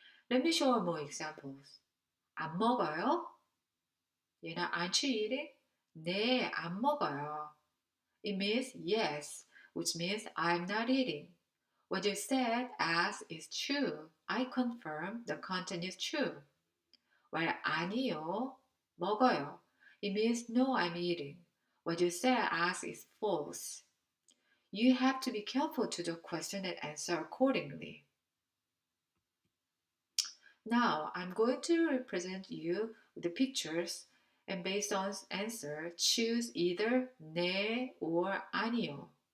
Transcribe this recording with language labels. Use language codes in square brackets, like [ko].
[en] Let me show more examples. [ko] 안 먹어요? [en] You're not, aren't you eating? [ko] 네, 안 먹어요. [en] It means yes, which means I'm not eating. What you said as is true. I confirm the content is true. [ko] While 아니요, 먹어요. [en] It means no, I'm eating. What you said as is false. You have to be careful to the question and answer accordingly. Now, I'm going to represent you with the pictures and based on answer, choose either 네 or 아니요.